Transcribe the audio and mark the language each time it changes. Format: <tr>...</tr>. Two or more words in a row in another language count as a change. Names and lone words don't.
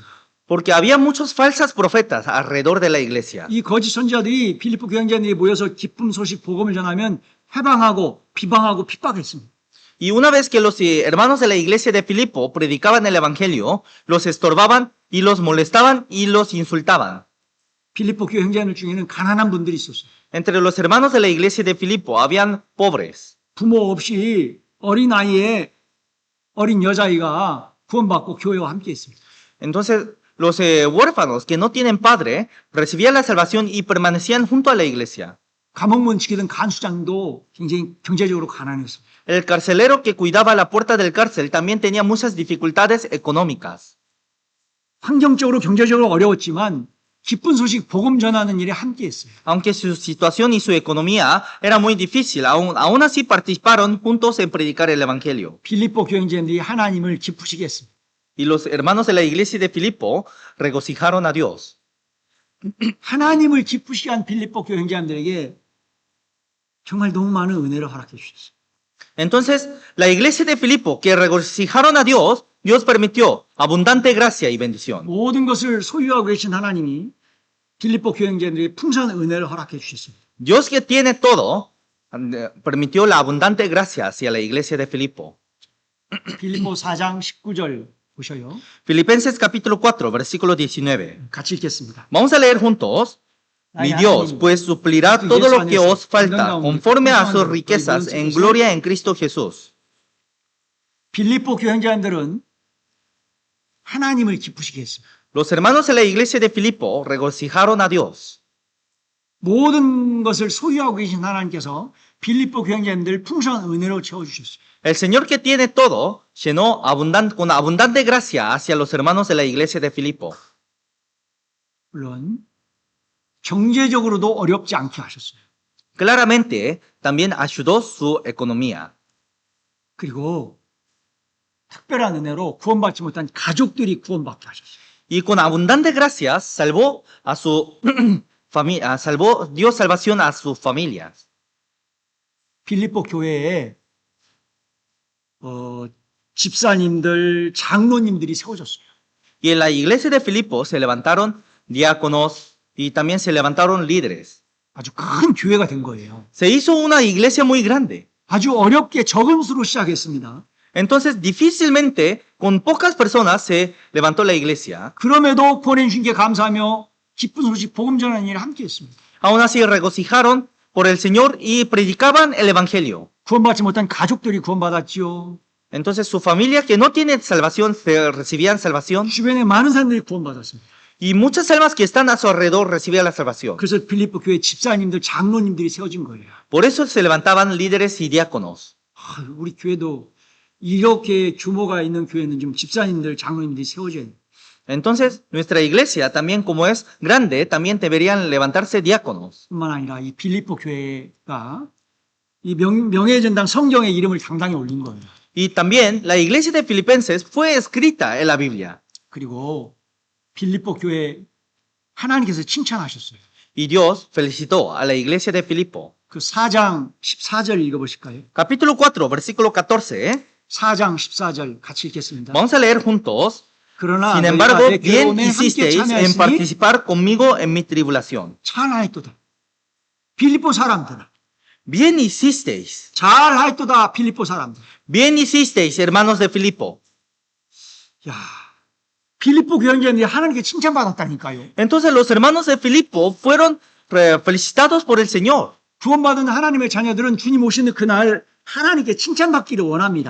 <es>Porque había muchos falsos profetas alrededor de la iglesia.</es> <ko>이 거짓 선자들이 빌립보 교회 형제들이 모여서 기쁨 소식 복음을 전하면 해방하고 비방하고 핍박했습니다.</ko> <es>Y una vez que los hermanos de la iglesia de Filipo predicaban el evangelio, los estorbaban y los molestaban y los insultaban.</es> <ko>빌립보 교회 형제들 중에는 가난한 분들이 있었어요.</ko> <es>Entre los hermanos de la iglesia de Filipo habían pobres.</es> <ko>부모 없이 어린 아이에 어린 여자아이가 구원받고 교회와 함께 했습니다.</ko> <es>Entonces, los huérfanos que no tienen padre recibían la salvación y permanecían junto a la iglesia.</es> <ko>감옥문 지키던 간수장도 굉장히 경제적으로 가난했습니다.</ko> <es>El carcelero que cuidaba la puerta del cárcel también tenía muchas dificultades económicas.</es> <ko>환경적으로 경제적으로 어려웠지만 기쁜 소식 복음 전하는 일에 함께 했어요.</ko> <es>Aunque su situación y su economía era muy difícil, aún así participaron juntos en predicar el evangelio.</es> <ko>빌립보 교회 형제들이 하나님을 기쁘시게 했습니다.</ko> <es>Y los hermanos de la iglesia de Filipo regocijaron a Dios.</es> <ko>하나님을 기쁘시게 한 빌립보 교회 형제들에게 정말 너무 많은 은혜를 허락해 주셨어요.</ko> <es>Entonces, la iglesia de Filipo que regocijaron a Dios, Dios permitió abundante gracia y bendición.</es> <ko>모든 것을 소유하고 계신 하나님이 빌립보 교회 형제들에게 풍성한 은혜를 허락해 주셨습니다.</ko> <es>Dios que tiene todo, permitió la abundante gracia hacia la iglesia de Filipo.</es> <ko>빌립보 4장 19절 보셔요.</ko> <es>Filipenses capítulo 4, versículo 19.</es> <ko>같이 읽겠습니다.</ko> <es>Vamos a leer juntos. Mi Dios, pues suplirá todo lo que os falta conforme a sus riquezas en gloria en Cristo Jesús.</es> <ko>빌립보 교회 형제들은 하나님을 기쁘시게 했습니다.</ko> <es>Los hermanos de la iglesia de Filipo regocijaron a Dios.</es> <ko>모든 것을 소유하고 계신 하나님께서 빌립보 교회 형제들 풍성한 은혜로 채워주셨어요.</ko> <es>El Señor que tiene todo llenó con abundante gracia hacia los hermanos de la iglesia de Filipo.</es> <ko>물론 경제적으로도 어렵지 않게 하셨어요.</ko> <es>Claramente también ayudó su economía.</es> <ko>그리고 특별한 은혜로 구원받지 못한 가족들이 구원받게 하셨어요.</ko> <es>Y con abundante gracia salvó a su familia, dio salvación a sus familias.</es> <ko>빌립보 교회에 집사님들, 장로님들이 세워졌어요.</ko> <es>Y en la iglesia de Filipo se levantaron diáconos y también se levantaron líderes.</es> <ko>아주 큰 교회가 된 거예요.</ko> <es>Se hizo una iglesia muy grande.</es> <ko>아주 어렵게 적은 수로 시작했습니다.</ko> <es>Entonces, difícilmente, con pocas personas se levantó la iglesia.</es> <ko>그럼에도 구원해 주신 게 감사하며 기쁜 소식 복음 전하는 일을 함께 했습니다.</ko> <es>Aún así regocijaron por el Señor y predicaban el evangelio.</es> <ko>구원받지 못한 가족들이 구원받았지요.</ko> <es>Entonces, su familia que no tiene salvación recibían salvación.</es> <ko>주변에 많은 사람들이 구원받았습니다.</ko> <es>Y muchas almas que están a su alrededor recibían la salvación.</es> <ko>그래서 빌립보 교회 집사님들, 장로님들이 세워진 거예요.</ko> <es>Por eso se levantaban líderes y diáconos.</es> <ko>우리 교회도 이렇게 규모가 있는 교회는 좀 집사님들, 장로님들이 세워져야 돼요.</ko> <es>Entonces, nuestra iglesia también como es grande, también deberían levantarse diáconos.</es> <ko>뿐만 아니라 이 빌립보 교회가 이 명예전당 성경의 이름을 당당히 올린 거예요.</ko> <es>Y también la iglesia de Filipenses fue escrita en la Biblia.</es> <ko>그리고 빌립보 교회 하나님께서 칭찬하셨어요.</ko> <es>Y Dios felicitó a la iglesia de Filipo.</es> <ko>그 4장 14절 읽어보실까요?</ko> <es>Capítulo 4, versículo 14.</es> <ko>4장 14절 같이 읽겠습니다.</ko> <es>Vamos a leer juntos.</es> <ko>그러나</ko> <es>Sin</es> <ko>너희가</ko> <es>embargo,</es> <ko>내</ko> <es>bien</es> <ko>괴로움에 함께</ko> <es>hicisteis en</es> <ko>참여하시니</ko> <es>participar conmigo en mi tribulación.</es> <ko>잘하였도다. 빌립보 사람들아.</ko> <es>Bien hicisteis.</es> <ko>잘하였도다. 빌립보 사람들.</ko> <es>Bien hicisteis, hermanos de Filipo.</es> <ko>야, 빌립보 교회인들이 하나님께 칭찬받았다니까요.</ko> <es>Entonces los hermanos de Filipo fueron felicitados por el Señor.</es> <ko>구원받은 하나님의 자녀들은 주님 오시는 그날 하나님께 칭찬받기를 원합니다.</ko>